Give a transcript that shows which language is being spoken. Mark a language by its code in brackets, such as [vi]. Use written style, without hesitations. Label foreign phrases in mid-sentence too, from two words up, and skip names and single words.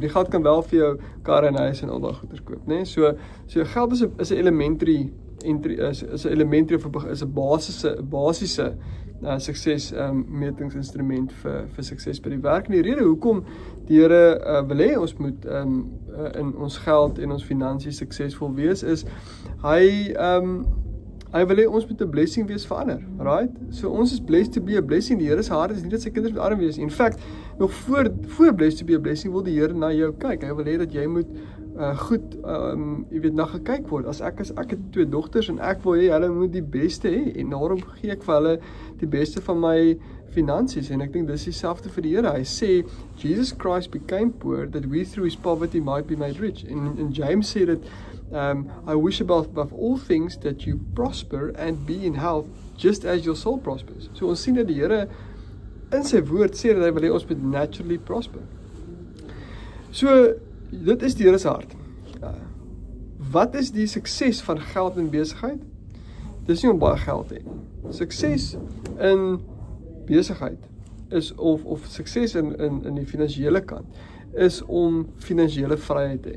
[af] Die geld kan wel vir jou kar en huis en al daai goeders koop, né? So geld is 'n [en] elementary [af] is 'n basiese sukses metingsinstrument vir sukses by die werk. En die rede hoekom die Here wil hê ons moet in ons geld en ons finansies suksesvol wees, is hy wil hê ons moet 'n [en] blessing [af] wees vir ander, right? So ons is [en] blessed to be a blessing. [af] Die Here se hart is nie dat sy kinders moet arm wees. [en] In fact, [af] nog voor [en] blessed to be a blessing [af] wil die Here na jou kyk. Hy wil hê dat jy moet goed, jy weet, na gekyk word. As ek het 2 dogters en ek wil hê hulle moet die beste hê, en daarom gee ek vir hulle die beste van my finansies, en ek dink dis dieselfde vir die Here. Hy sê [en] Jesus Christ became poor that we through his poverty might be made rich. [af] En James sê dat [en] I wish above all things that you prosper and be in health just as your soul prospers. [af] So ons sien dat die Here in sy woord sê dat hy wil hê ons moet [en] naturally prosper. [af] So dit is die Here se hart. Wat is die sukses van geld en besigheid? Dis nie om baie geld te hê. Sukses in besigheid is of sukses in die finansiële kant is om finansiële vryheid te hê.